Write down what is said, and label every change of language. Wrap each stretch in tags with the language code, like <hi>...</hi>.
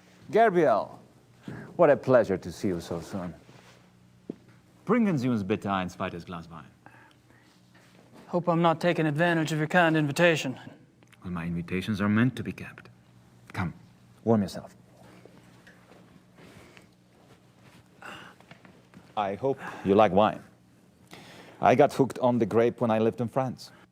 <en>Gabriel, what a pleasure to see you so soon.</en> <de>Bringen Sie uns bitte ein zweites Glas Wein.</de> <en>Hope I'm not taking advantage of your kind invitation. Well, my invitations are meant to be kept. Come, warm yourself. I hope you like wine. I got hooked on the grape when I lived in France.</en>